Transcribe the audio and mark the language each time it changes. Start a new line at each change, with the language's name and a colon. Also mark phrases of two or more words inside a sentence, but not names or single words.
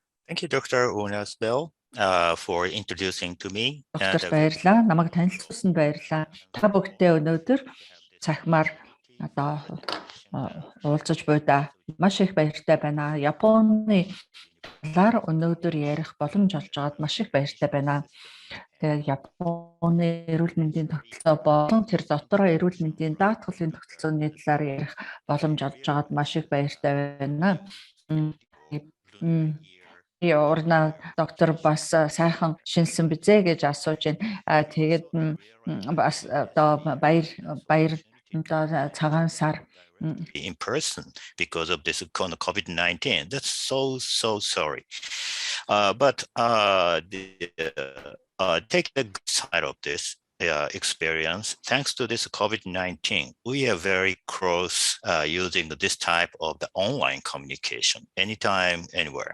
English: Thank you, Dr. Unasbel, for introducing to me.
Mongolian: Доктор баярлалаа. Намайг танилцуулсанд баярлалаа. Та бүгдээ өнөөдөр цахимаар уулзаж буйдаа маш их баяртай байна. Японы талаар өнөөдөр ярих боломж олж байгаад маш их баяртай байна. Тэгээ Японы эрүүл мэндийн тогтолцоо болон тэр дотороо эрүүл мэндийн даатгалын тогтолцооны талаар ярих боломж олж байгаад маш их баяртай байна. Орна доктор бас сайхан шинэлсэн бизээ гэж асууж байна. Тэгээд бас одоо баяр цагаан сар
English: in person because of this COVID-19. That's so sorry. But take the good side of this experience. Thanks to this COVID-19, we are very close using this type of the online communication anytime, anywhere.